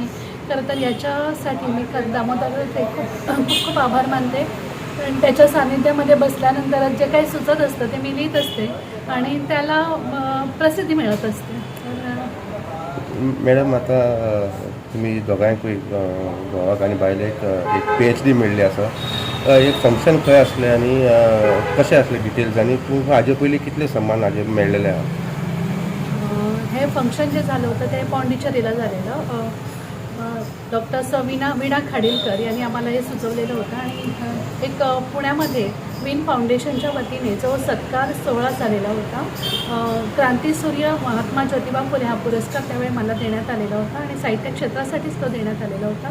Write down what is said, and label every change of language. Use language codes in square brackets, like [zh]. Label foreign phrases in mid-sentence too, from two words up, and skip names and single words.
[mr] खरं तर याच्यासाठी मी दामोदराचे खूप आभार मानते. आणि त्याच्या सानिध्यामध्ये बसल्यानंतर जे काही सुचत असतं ते मी लिहित असते आणि त्याला प्रसिद्धी मिळत असते. [kok] मॅडम, आता तुम्ही दोगांयकूय घोवाक आनी बायलेक एक PhD मेळ्ळी आसा. एक फंक्शन खंय आसलें आनी कशें आसलें डिटेल्स, आनी तुमकां हाजे पयलीं कितले सन्मान हाजे मेळ्ळेले आहा? [mr] हे फंक्शन जे झालं होतं ते पॉंडिचेरीला झालेलं. डॉक्टर वीणा खाडीलकर यांनी आम्हाला हे सुचवलेलं होतं आणि एक पुण्यामध्ये विन फाउंडेशनच्या वतीने जो सत्कार सोहळा झालेला होता. क्रांतीसूर्य महात्मा ज्योतिबा फुले हा पुरस्कार त्यावेळी मला देण्यात आलेला होता आणि साहित्य क्षेत्रासाठीच तो देण्यात आलेला होता.